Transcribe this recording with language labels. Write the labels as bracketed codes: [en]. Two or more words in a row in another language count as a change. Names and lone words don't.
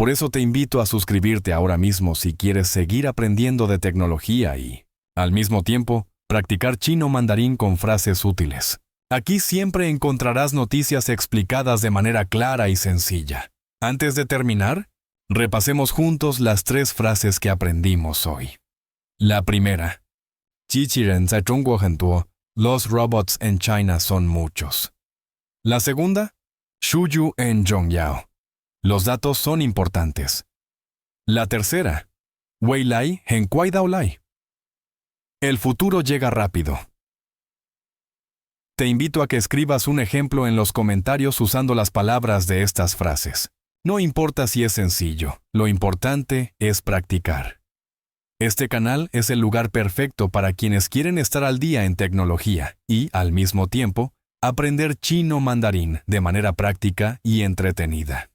[es] Por eso te invito a suscribirte ahora mismo si quieres seguir aprendiendo de tecnología y, al mismo tiempo, practicar chino mandarín con frases útiles. Aquí siempre encontrarás noticias explicadas de manera clara y sencilla. Antes de terminar, repasemos juntos las 3 frases que aprendimos hoy. La primera. [zh] 机器人在中国很多, [es] los robots en China son muchos. La segunda. [zh] 数据很重要. [es] Los datos son importantes. La tercera. [zh] 未来很快到来. [es] El futuro llega rápido. Te invito a que escribas un ejemplo en los comentarios usando las palabras de estas frases. No importa si es sencillo, lo importante es practicar. Este canal es el lugar perfecto para quienes quieren estar al día en tecnología y, al mismo tiempo, aprender chino mandarín de manera práctica y entretenida.